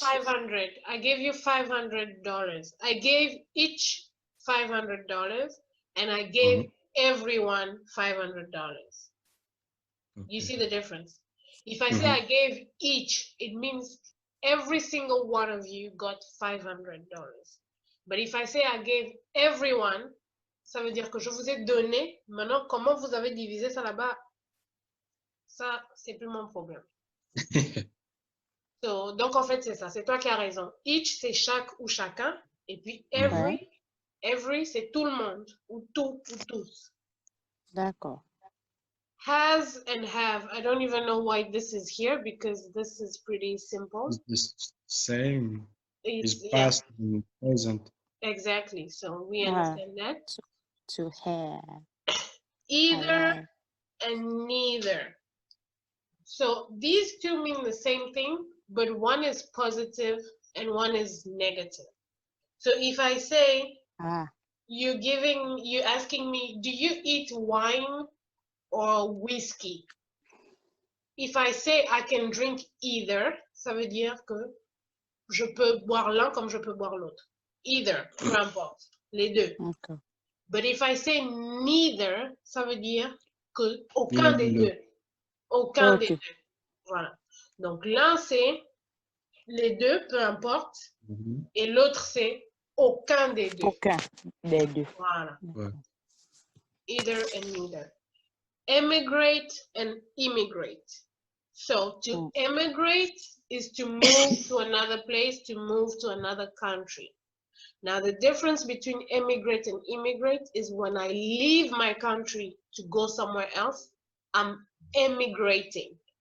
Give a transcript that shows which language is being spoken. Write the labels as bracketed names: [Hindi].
[English] 500, I gave you $500. I gave each $500, and I gave everyone $500. You see the difference? If I say I gave each, it means every single one of you got $500. But if I say I gave everyone, [French] ça veut dire que je vous ai donné. Maintenant, comment vous avez divisé ça là-bas? Ça, c'est plus mon problème. So, donc, en fait, c'est ça. C'est toi qui as raison. Each, c'est chaque ou chacun. Et puis, every, c'est tout le monde. Ou tout ou tous. D'accord. [English] Has and have. I don't even know why this is here because this is pretty simple. It's the same. It's past and present. Exactly. So, we understand that. To have. Either and neither. So, these two mean the same thing, but one is positive and one is negative. So if I say, you're asking me, do you eat wine or whiskey? If I say I can drink either, [French] ça veut dire que je peux boire l'un comme je peux boire l'autre. Either, peu importe, les deux. [English] Okay. But if I say neither, [French] ça veut dire que aucun des deux. Aucun des deux. Voilà. Donc l'un c'est les deux, peu importe, et l'autre c'est aucun des deux. Aucun des deux. Voilà. Either and neither. [English] Emigrate and immigrate. So to emigrate is to move to another place, to move to another country. Now the difference between emigrate and immigrate is when I leave my country to go somewhere else, I'm emigrating.